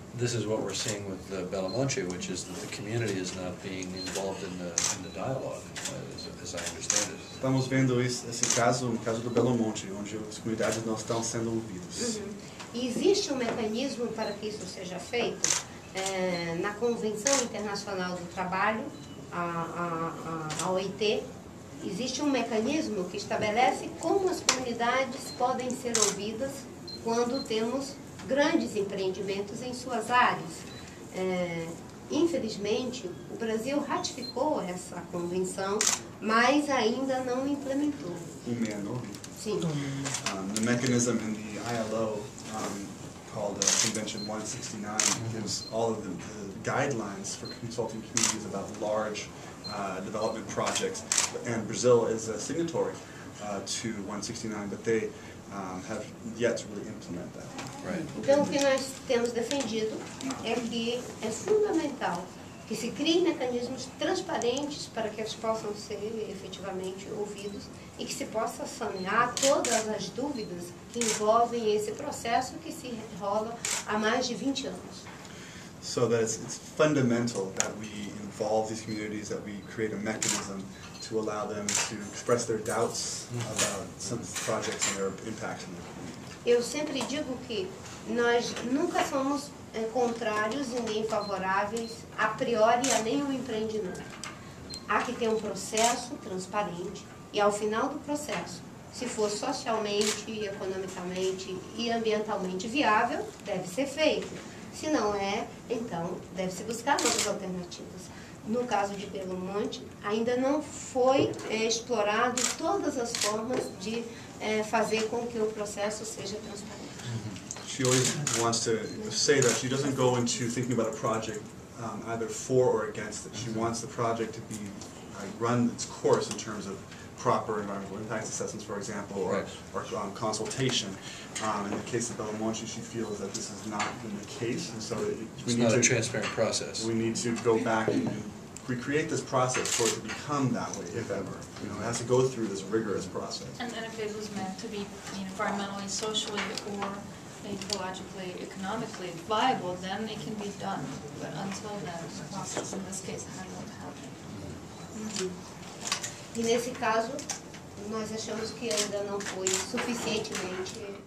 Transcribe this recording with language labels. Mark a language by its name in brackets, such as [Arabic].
[English] this is what we're seeing with Belo Monte, which is that the community is not being involved in the dialogue, as I understand it. [Portuguese] Estamos vendo esse caso, no caso do Belo Monte, onde as comunidades não estão sendo ouvidas. E existe um mecanismo para que isso seja feito na Convenção Internacional do Trabalho, a OIT. Existe um mecanismo que estabelece como as comunidades podem ser ouvidas quando temos grandes empreendimentos em suas áreas. Infelizmente, o Brasil ratificou essa convenção, mas ainda não implementou. Sim. [English] The mechanism in the ILO called Convention 169 gives all of the guidelines for consulting communities about large development projects, and Brazil is a signatory to 169, but they have yet to really implement that. Right. [Portuguese] Então, o que nós temos defendido é que é fundamental que se criem mecanismos transparentes para que eles possam ser efetivamente ouvidos e que se possa sanear todas as dúvidas que envolvem esse processo que se rola há mais de 20 anos. [English] So that it's fundamental that we involve these communities, that we create a mechanism to allow them to express their doubts about some projects and their impact on the community. [Portuguese] Eu sempre digo que nós nunca somos contrários e nem favoráveis a priori a nenhum empreendimento. Há que ter um processo transparente e ao final do processo, se for socialmente, economicamente e ambientalmente viável, deve ser feito. Se não é, então deve-se buscar outras alternativas. No caso de Belo Monte, ainda não foi explorado todas as formas de fazer com que o processo seja transparente. [English] She always wants to say that she doesn't go into thinking about a project either for or against it. She wants the project to be run its course in terms of proper environmental impact assessments, for example, or consultation. In the case of Belo Monte, she feels that this has not been the case, and so It's not a transparent process. We need to go back and recreate this process for it to become that way, if ever. You know, it has to go through this rigorous process. And if it was meant to be environmentally, socially, or ecologically, economically viable, then it can be done. But until then, the process in this case hasn't happened. [Portuguese] E nesse caso, nós achamos que ainda não foi suficientemente